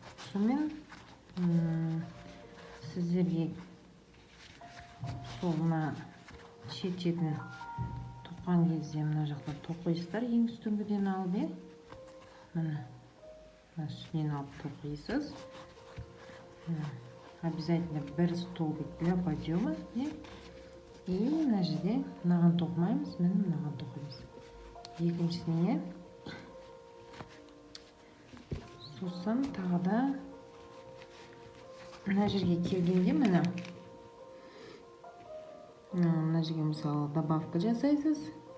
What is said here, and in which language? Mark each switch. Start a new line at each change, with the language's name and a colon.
Kazakh: Сонымен сіздерге сол мына шет-шетін тоққан кезде мына жақта тоқисыздар, ең үстіңгіден алып, мына үстінен алып тоқисыз.
Russian: Обязательно бір столбик для подъема.
Kazakh: И мына жерде мынаған тоқымаймыз, мынаған тоқимыз. Екіншісіне сосын тағы да мына жерге келгенде мына жерге мысалы добавка жасайсыз.